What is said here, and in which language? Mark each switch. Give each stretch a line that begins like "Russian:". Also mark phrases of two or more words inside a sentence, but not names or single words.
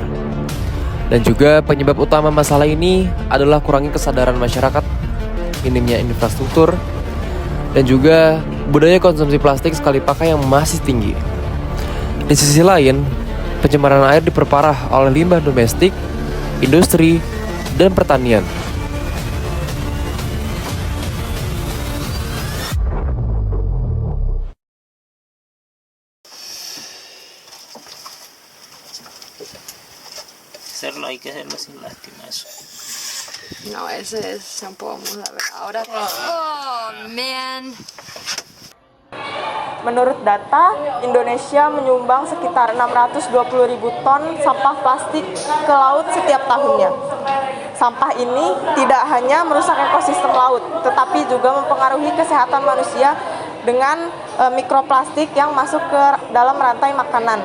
Indonesian: Dan juga penyebab utama masalah ini adalah kurangnya kesadaran masyarakat, minimnya infrastruktur, dan juga budaya konsumsi plastik sekali pakai yang masih tinggi. Di sisi lain, pencemaran air diperparah oleh limbah domestik, industri, dan pertanian.
Spanish: Hacerlo, hay que hacerlo sin lástima, eso. No, ese es shampoo, vamos a ver. Ahora.
English: Oh, man.
Indonesian: Menurut data, Indonesia menyumbang sekitar 620.000 ton sampah plastik ke laut setiap tahunnya. Sampah ini tidak hanya merusak ekosistem laut, tetapi juga mempengaruhi kesehatan manusia dengan mikroplastik yang masuk ke dalam rantai makanan.